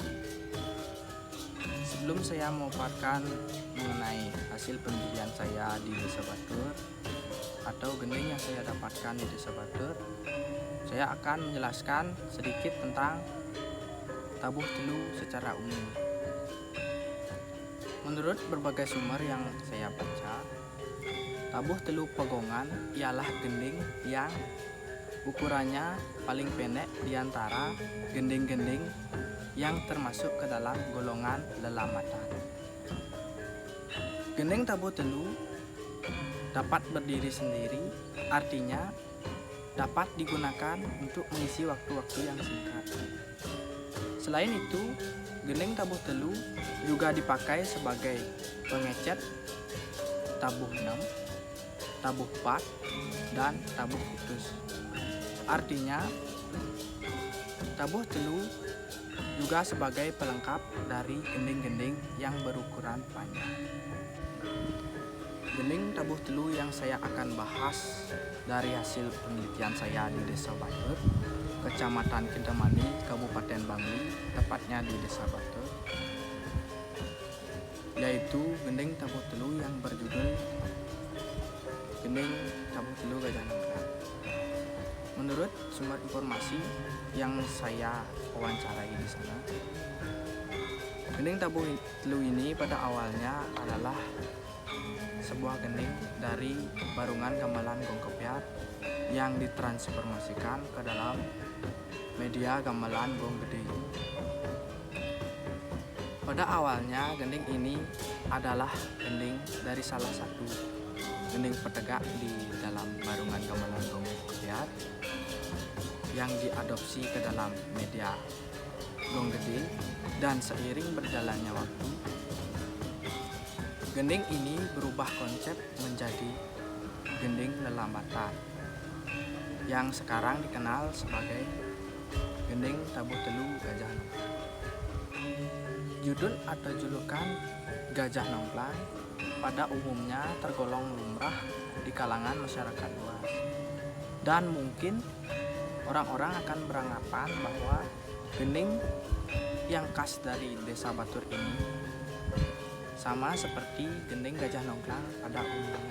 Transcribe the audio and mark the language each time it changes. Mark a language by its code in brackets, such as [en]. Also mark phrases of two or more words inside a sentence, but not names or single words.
[id] Sebelum saya memaparkan mengenai hasil penelitian saya di Desa Batur atau gending yang saya dapatkan di Desa Batur, saya akan menjelaskan sedikit tentang tabuh telu secara umum. Menurut berbagai sumber yang saya baca, tabuh telu pegongan ialah gending yang ukurannya paling pendek di antara gending-gending yang termasuk ke dalam golongan lelamatan. Gending tabuh telu dapat berdiri sendiri, artinya dapat digunakan untuk mengisi waktu-waktu yang singkat. Selain itu, gending tabuh telu juga dipakai sebagai pengecet tabuh 6, tabuh 4, dan tabuh putus. Artinya, tabuh telu juga sebagai pelengkap dari gending-gending yang berukuran panjang. Gending tabuh telu yang saya akan bahas dari hasil penelitian saya di Desa Batur, Kecamatan Kitamani, Kabupaten Bangli, tepatnya di Desa Batur, yaitu gending tabuh telu yang berjudul gending tabuh telu Gajah Nongkrang. Menurut sumber informasi yang saya wawancarai di sana, gending tabuh telu ini pada awalnya adalah sebuah gending dari barungan gamelan gong kepiat yang ditransformasikan ke dalam media gamelan gong gede. Pada awalnya gending ini adalah gending dari salah satu gending petegak di dalam barungan gamelan gong kepiat yang diadopsi ke dalam media gong gede, dan seiring berjalannya waktu Gending ini berubah konsep menjadi gending lelambatan yang sekarang dikenal sebagai gending tabuh telu Gajah Nongklang. Judul atau julukan Gajah Nongklang pada umumnya tergolong lumrah di kalangan masyarakat luas, dan mungkin orang-orang akan beranggapan bahwa gending yang khas dari Desa Batur ini sama seperti gending Gajah Nongklang pada umumnya.